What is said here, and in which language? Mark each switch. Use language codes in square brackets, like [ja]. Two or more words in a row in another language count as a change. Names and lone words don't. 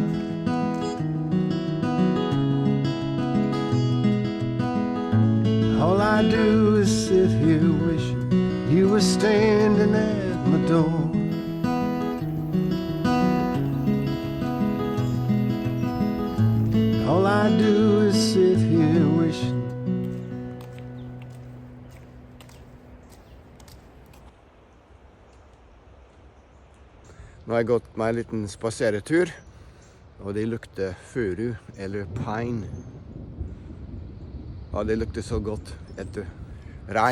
[en] All I do is sit here wishing you were standing at my door. All I do is sit here wishing. [no] Nå har jeg gått meg en liten spaseretur, og det lukter furu, eller pine. Ja, det lukter så godt etter regn.